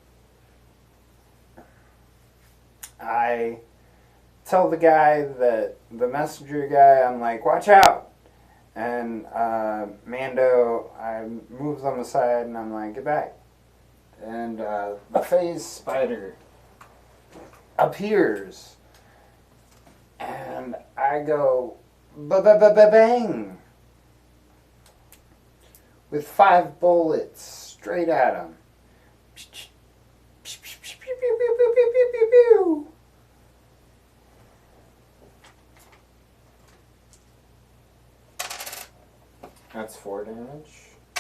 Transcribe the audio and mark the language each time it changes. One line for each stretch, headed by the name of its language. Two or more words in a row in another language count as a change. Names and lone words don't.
English: I tell the guy, that the messenger guy, I'm like, watch out! And Mando, I move them aside and I'm like, get back. And the phase spider appears. And I go, ba-ba-ba-ba-bang! With 5 bullets straight at him. That's 4 damage.